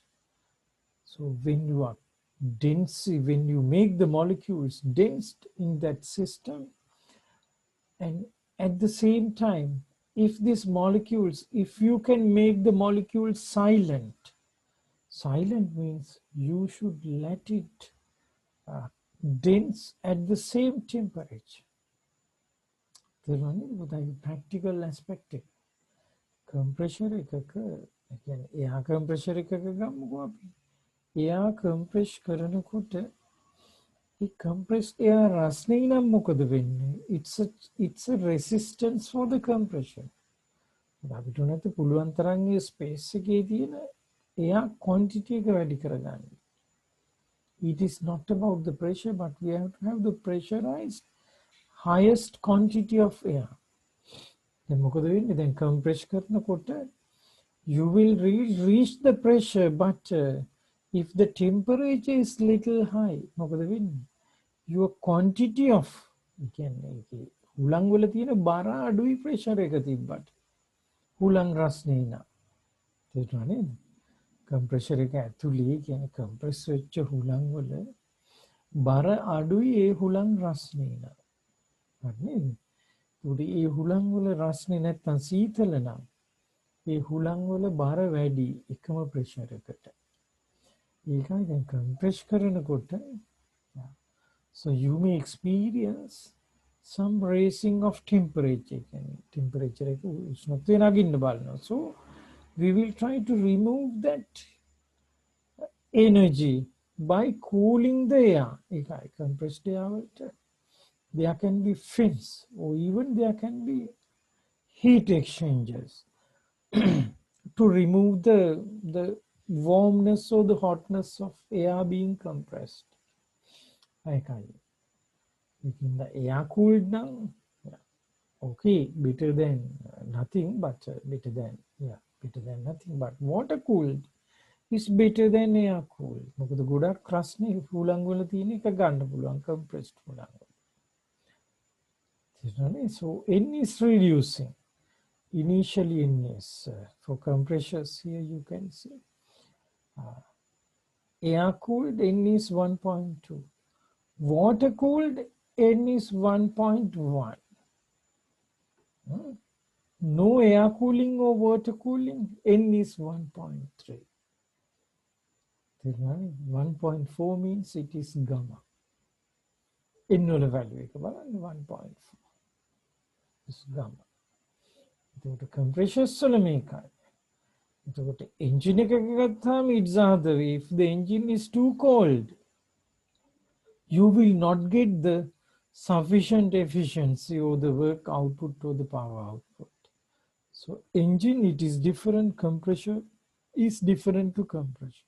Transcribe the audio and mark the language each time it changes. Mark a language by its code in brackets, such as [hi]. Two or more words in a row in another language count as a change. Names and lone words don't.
[en] So when you are dense, when you make the molecules dense in that system, and at the same time, if these molecules, if you can make the molecules silent, silent means you should let it dense at the same temperature. Practical aspect. Compressor air compressor air compress [si] කරනකොට ඒ [en] compressed air [si] රස්නේ නම් මොකද වෙන්නේ? [en] It's a resistance for the compression. [si] අපිට නැත්නම් පුළුවන් තරම් මේ ස්පේස් එකේ තියෙන [en] air quantity [si] එක වැඩි කරගන්න. [en] It is not about the pressure, but we have to have the pressurized highest quantity of air. [si] දැන් මොකද වෙන්නේ? දැන් [en] compress කරනකොට you will reach the pressure, but if the temperature is little high, [si] මොකද වෙන්නේ? [en] Your quantity of [si] කියන්නේ හුලං වල තියෙන බර අඩුයි pressure එක තිබ්බට. හුලං රස්නේ නා. තේරුණා නේද? compressor එක ඇතුලේ කියන්නේ compress වෙච්ච හුලං වල බර අඩුයි ඒ හුලං රස්නේ නා. හරි නේද? උඩ ඒ හුලං වල රස්නේ නැත්තම් සීතල නම් ඒ හුලං වල බර වැඩි එකම ප්‍රෙෂර් එකට. ඒකයි දැන් [en] compress කරනකොට so you may experience some raising of temperature. [si] Temperature එක උෂ්ණත්වය නගින්න බලනවා. [en] So we will try to remove that energy by cooling the air. ඒකයි compressed air වලට there can be fins or even there can be heat exchangers to remove the warmness or the hotness of air being compressed. Okay, making the air cooled down, yeah. Okay, better than nothing, but better than nothing. But water cooled is better than air cooled. [si] මොකද ගොඩක් රස්නේ හුලං වල තියෙන එක ගන්න පුළුවන් compressed හුලං. [en] So N is reducing. Initially N is for compressors here you can see. Air cooled N is 1.2. Water cooled N is 1.1. No air cooling or water cooling N is 1.3. 1.4 means it is gamma. [si] N වල value එක බලන්න 1.4 [en] is gamma. [si] එතකොට compressors වල මේකයි. එතකොට engine එකක ගත්තාම [en] it's other way. If the engine is too cold, you will not get the sufficient efficiency or the work output or the power output. So engine, it is different, compressor is different to compressor.